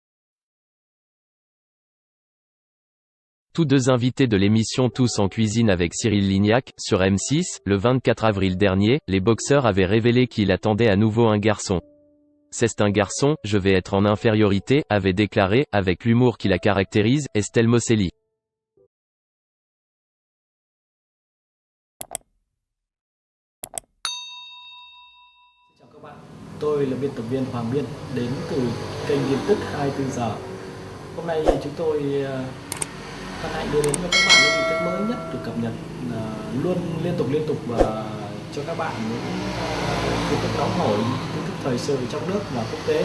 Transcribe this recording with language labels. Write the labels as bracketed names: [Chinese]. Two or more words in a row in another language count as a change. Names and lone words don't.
[French] Tous 2 invités de l'émission Tous en cuisine avec Cyril Lignac, sur M6, le 24 avril dernier, les boxeurs avaient révélé qu'ils attendaient à nouveau un garçon. C'est un garçon, je vais être en infériorité, avait déclaré, avec l'humour qui la caractérise, Estelle Mosselli. [Vietnamese] Chào các bạn, tôi là biên tập viên Hoàng Biên, đến từ kênh tin tức 24 giờ. Hôm nay chúng tôi hân hạnh đưa đến cho các bạn những tin tức mới nhất được cập nhật luôn liên tục và cho các bạn những tin tức nóng hổi, tin tức thời sự trong nước và quốc tế.